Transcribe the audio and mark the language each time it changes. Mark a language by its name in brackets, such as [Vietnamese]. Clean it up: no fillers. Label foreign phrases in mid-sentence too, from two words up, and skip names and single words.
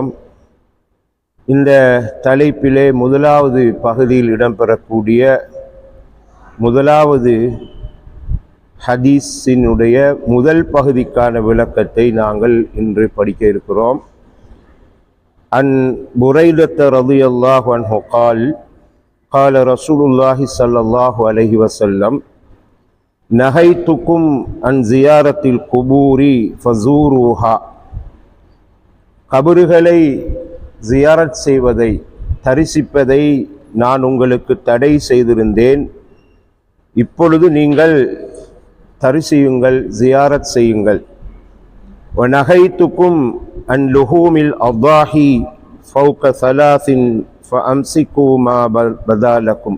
[Tamil] இந்த தலைப்பிலே முதலாவது பகுதியில் இடம்பெறக்கூடிய முதலாவது ஹதீஸினுடைய முதல் பகுதிக்கான விளக்கத்தை நாங்கள் இன்று படிக்க இருக்கிறோம். [Arabic] عن بريدة رضي الله عنه قال قال رسول الله صلى الله عليه وسلم نهيتكم عن زيارة القبور فزوروها. [Tamil] கபறுகளை ஜியாரத் செய்வதை, தரிசிப்பதை நான் உங்களுக்கு தடை செய்திருந்தேன். இப்பொழுது நீங்கள் தரிசியுங்கள், ஜியாரத் செய்யுங்கள். [Arabic] ونهيتكم عن لحوم الأضاحي فوق ثلاث فأمسكوا ما بدا لكم.